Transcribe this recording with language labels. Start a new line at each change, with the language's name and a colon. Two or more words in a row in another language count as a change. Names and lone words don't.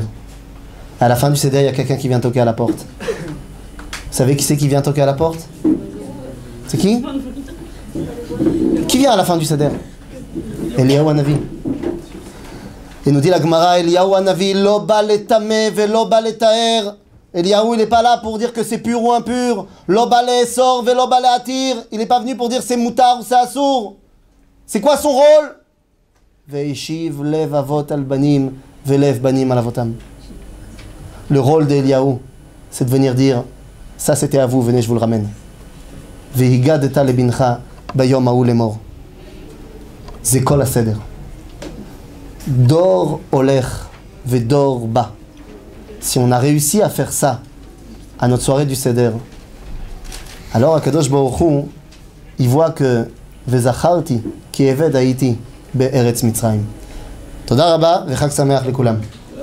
French: À la fin du Seder, il y a quelqu'un qui vient toquer à la porte. Vous savez qui c'est qui vient toquer à la porte? C'est qui? Qui vient à la fin du Seder? Eliyahu Hanavi. Et nous dit la Gemara, Eliyahu Hanavi,
Hebrew: לא בא לטמא ולא בא לטהר.
French: Eliyahu, il n'est pas là pour dire que c'est pur ou impur.
Hebrew: לא בא לאסור ולא בא להתיר.
French: Il n'est pas venu pour dire c'est moutar ou c'est assour. C'est quoi son rôle?
Hebrew: והשיב לב אבות על בנים ולב בנים על אבותם.
French: Le rôle d'Eliyahu, c'est de venir dire ça c'était à vous, venez, je vous le ramène.
Hebrew: והגדת לבנך ביום ההוא לאמר. C'est כל הסדר. דור הולך ודור בא.
French: Si on a réussi à faire ça à notre soirée du Seder, alors
Hebrew: הקדוש ברוך הוא,
French: il voit que
Hebrew: וזכרת כי עבד היית בארץ מצרים. תודה רבה וחג שמח לכולם.